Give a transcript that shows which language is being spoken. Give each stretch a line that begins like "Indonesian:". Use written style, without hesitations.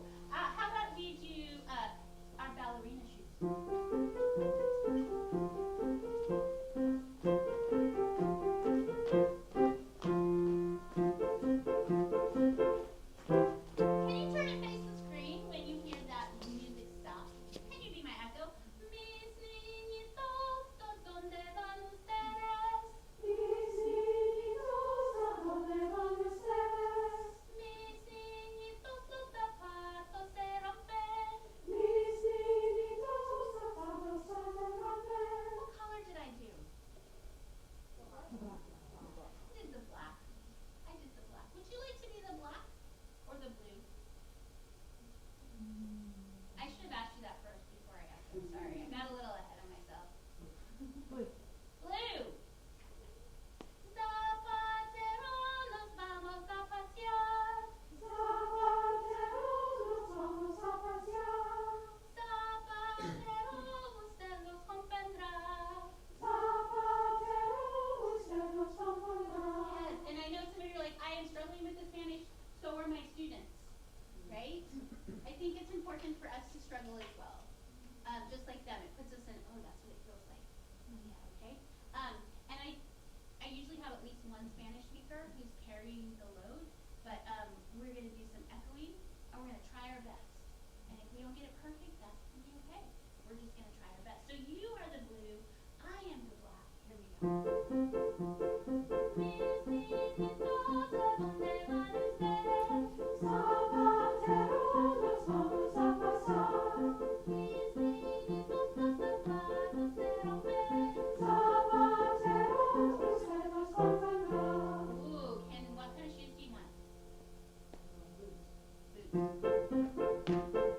English: How about we do our ballerina shoes? Can you turn and face the screen when you hear that music stop? Can you be my echo?
Spanish: Mis niñitos, ¿dónde van ustedes? Mis niñitos, ¿a dónde van ustedes? Mis niñitos, los zapatos se rompen. Mis niñitos, sus zapatos se rompen.
English: What color did I do? I did the black. I did the black. Would you like to be the black or the blue? I should have asked you that first before I asked you. Sorry, I got a little ahead of myself. Blue. Blue.
Spanish: Zapatero, nos vamos a pasear. Zapatero, nos vamos a pasear. Zapatero, usted los comprenderá. Zapatero, usted nos comprenderá.
English: Yes, and I know some of you are like, I am struggling with the Spanish, so are my students, right? I think it's important for us to struggle as well. Just like them, it puts us in, oh, that's what it feels like. Yeah, okay? And I usually have at least one Spanish speaker who's carrying the load, but we're going to do some echoing, and we're going to try our best. And if we don't get it perfect, that's going to be okay. We're just going to try our best. So you are the blue, I am the black. Here we go.
Spanish: Mis niñitos, ¿a dónde van ustedes? Zapatero, nos vamos a pasear. Mis niñitos, los zapatos se rompen. Zapatero, usted nos comprenderá.
English: Ooh, what kind of shoes do you want? Boots.